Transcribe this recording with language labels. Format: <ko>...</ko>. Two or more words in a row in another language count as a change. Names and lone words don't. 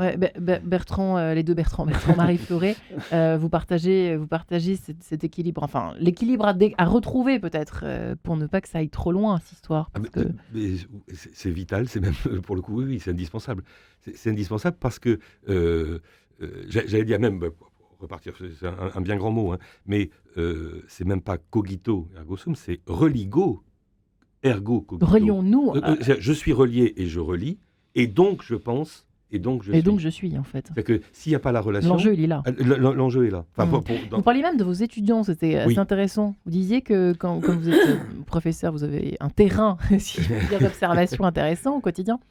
<fr>Bertrand, les deux Bertrand, Marie Fleuret, vous partagez cet équilibre, enfin l'équilibre à retrouver peut-être pour ne pas que ça aille trop loin cette histoire. Mais c'est vital, c'est même pour le coup, oui, c'est indispensable. C'est indispensable parce que j'allais dire même. Repartir, c'est un bien grand mot, hein, mais c'est même pas</fr> <la>cogito ergo sum,</la> <fr>c'est</fr> <la>religo ergo cogito.</la> <fr>Relions-nous. Je suis relié et je relis, et donc je pense, et donc je suis. Et donc je suis, en fait. C'est que s'il n'y a pas la relation... L'enjeu, il est là. L'enjeu est là. Enfin, Vous parliez même de vos étudiants, c'était assez intéressant. Vous disiez que comme vous êtes professeur, vous avez un terrain, si je veux dire, d'observation intéressant au quotidien.</fr>